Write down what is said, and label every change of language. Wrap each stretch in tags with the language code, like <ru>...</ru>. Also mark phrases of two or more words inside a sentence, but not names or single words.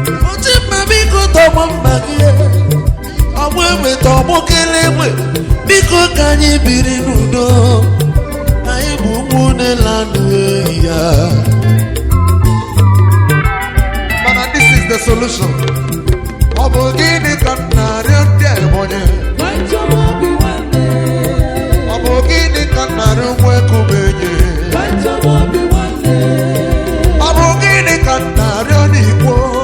<ig>Oche mma biko tọgbọ mma gị. Ọgbọ egbe ta ọgbọ kele egbe. Biko ka anyị biri n'udo. Anyị bụ ụmụnne lanụ ehi ya.</ig> <en>Mana this is the solution.</en> <ig>Ọ bụ gịnị ka m na-arịọ ndị Ebonyi? Ọ bụ gịnị ka m na-arịọ ụmụ Ekumenyi? Ọ bụ gịnị ka m na-arịọ n'Igbo?</ig>